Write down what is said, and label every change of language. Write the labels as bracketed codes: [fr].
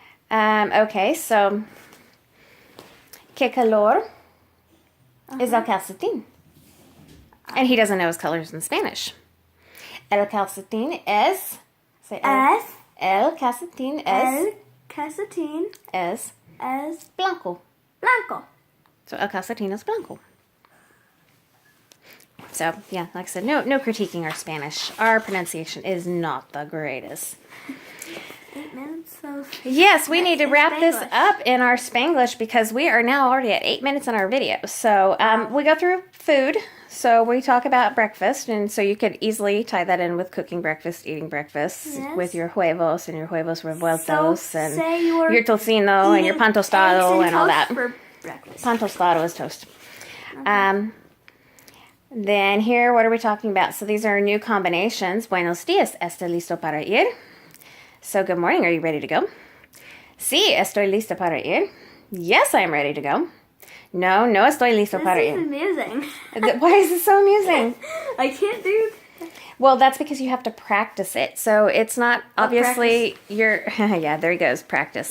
[en] Okay, so, [es] ¿Qué color es el calcetín? [en] And he doesn't know his colors in Spanish. [es] El calcetín es... [en] Say [es] el calcetín es... El calcetín Es es blanco. blanco. [en] So [es] el calcetín es blanco. [en] So, yeah, like I said, no critiquing our Spanish. Our pronunciation is not the greatest. 8 minutes of... Yes, we need to wrap this Spanglish. up in our Spanglish because we are now already at 8 minutes in our video. So we go through food. So we talk about breakfast, and so you could easily tie that in with cooking breakfast, eating breakfast Yes. with your huevos and your huevos revueltos So, and say you were your tocino and your pan tostado and all that. For breakfast. Pan tostado is toast. Then here, what are we talking about? So these are new combinations. [es] Buenos días, ¿está listo para ir? [en] So good morning, are you ready to go? [es] Sí, estoy lista para ir. [en] Yes, I am ready to go. [es] No, no estoy listo para [en] This is [es] ir. [en] amusing. Why is it so amusing? I can't do... Well, that's because you have to practice it. So it's not, obviously, you're, yeah, there he goes, practice.